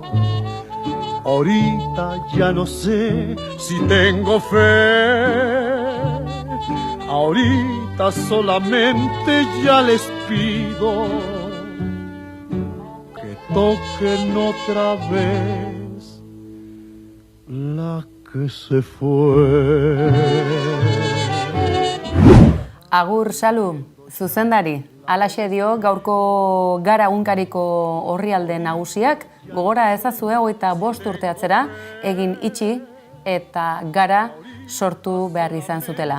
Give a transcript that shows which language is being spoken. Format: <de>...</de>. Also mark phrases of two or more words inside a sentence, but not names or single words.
<es>Ahorita ya no sé si tengo fe. Ahorita solamente ya les pido que toquen otra vez la que se fue.</es> <eu>Agur, Salu, zuzendari, alaxe dio gaurko gara egunkariko orrialde nagusiak, gogora ezazue 25 urte atzera egin itxi eta gara sortu behar izan zutela.</eu>